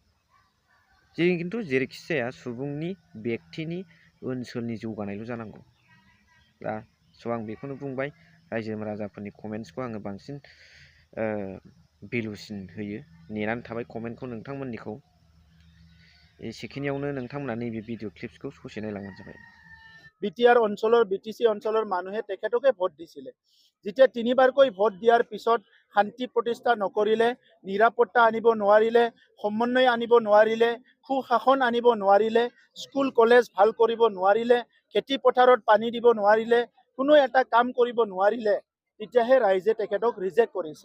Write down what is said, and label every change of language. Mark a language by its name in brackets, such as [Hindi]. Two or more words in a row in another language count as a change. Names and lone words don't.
[Bodo] खिन्थु जेरैखि जाया सुबुंनि बेक्तिनि ओनसोलनि जौगानायल' जानांगौ। दा आं बेखौनो बुंबाय। रायजो राजाफोरनि कमेन्ट्सखौ आङो बांसिन भेलुसिन होयो। नेनानै थाबाय कमेन्टखौ नोंथांमोननिखौ। एसेखिनियावनो नोंथांमोना नैबे भिडिअ क्लिप्सखौ ससे नायलांबानो जाबाय। [Assamese] বিটিআৰ অঞ্চলৰ বিটিচি অঞ্চলৰ মানুহে তেখেতকে ভোট দিছিলে। যেতিয়া তিনিবাৰকৈ ভোট দিয়াৰ পিছত শান্তি প্ৰতিষ্ঠা নকৰিলে, নিৰাপত্তা আনিব নোৱাৰিলে, সমন্বয় আনিব নোৱাৰিলে, সুশাসন আনিব নোৱাৰিলে, স্কুল কলেজ ভাল কৰিব নোৱাৰিলে, খেতি পথাৰত পানী দিব নোৱাৰিলে, কোনো এটা কাম কৰিব নোৱাৰিলে, তেতিয়াহে ৰাইজে তেখেতক ৰিজেক্ট কৰিছে।